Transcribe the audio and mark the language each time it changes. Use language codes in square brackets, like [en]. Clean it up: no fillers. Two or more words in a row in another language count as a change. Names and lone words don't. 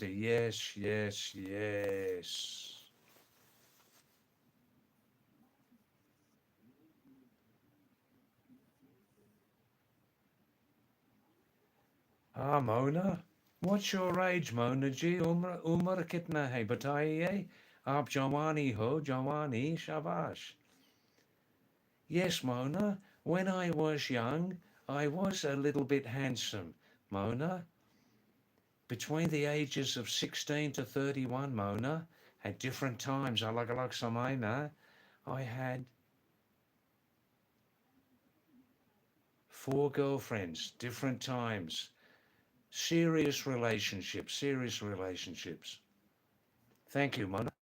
[en] Yes, yes, yes. Mona. What's your age, Mona ji? [hi] उमर कितना है? बताइए. आप जवानी हो, जवानी, शाबाश. [en] Yes, Mona. When I was young, I was a little bit handsome, Mona. Between the ages of 16 to 31, Mona, at different times, [hi] अलग-अलग समय ना, [en] I had 4 girlfriends, different times. Serious relationships, serious relationships. Thank you, Mona.